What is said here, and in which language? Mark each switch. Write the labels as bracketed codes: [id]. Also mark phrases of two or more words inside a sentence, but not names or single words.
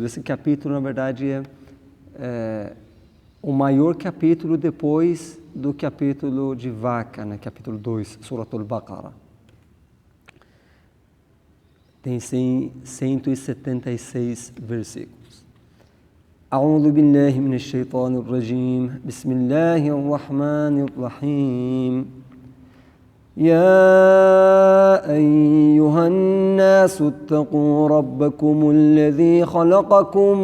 [pt] Esse capítulo, na verdade, é o maior capítulo depois do capítulo de Vaca, né? Capítulo 2, Suratul Baqarah. Tem 176 versículos. [ar] أعوذ بالله من الشيطان الرجيم. بسم الله الرحمن الرحيم. يا أيها الناس اتقوا ربكم الذي خلقكم